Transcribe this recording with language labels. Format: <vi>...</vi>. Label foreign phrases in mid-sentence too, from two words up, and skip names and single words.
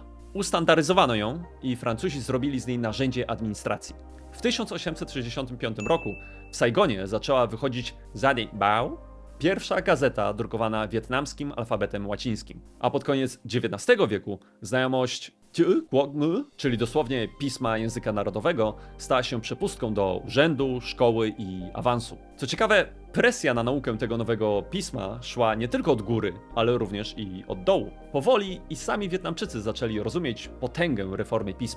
<pl>Ustandaryzowano ją i Francuzi zrobili z niej narzędzie administracji. W 1865 roku w Saigonie zaczęła wychodzić Gia Đình Bao, pierwsza gazeta drukowana wietnamskim alfabetem łacińskim. A pod koniec XIX wieku znajomość</pl> <vi>chữ quốc ngữ,</vi> <pl>czyli dosłownie pisma języka narodowego, stała się przepustką do urzędu, szkoły i awansu. Co ciekawe, presja na naukę tego nowego pisma szła nie tylko od góry, ale również i od dołu. Powoli i sami Wietnamczycy zaczęli rozumieć potęgę reformy pisma.</pl>